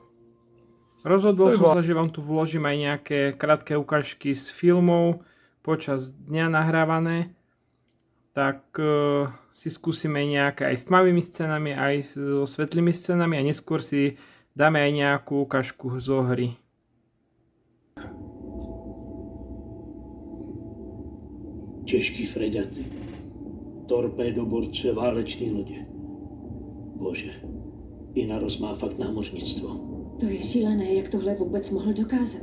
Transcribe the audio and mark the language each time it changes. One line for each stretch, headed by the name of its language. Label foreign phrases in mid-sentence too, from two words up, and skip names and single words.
Slovak: Rozhodol som sa, že vám tu vložím aj nejaké krátke ukážky z filmov počas dňa nahrávané, tak si skúsime nejaké aj s tmavými scénami, aj so svetlými scénami a neskôr si dáme aj nejakú ukážku zo hry.
Czech: Těžký fregaty, torpédoborce, váleční lodě. Bože, Inaros má fakt námořnictvo. To je šílené, jak tohle vůbec mohl dokázat.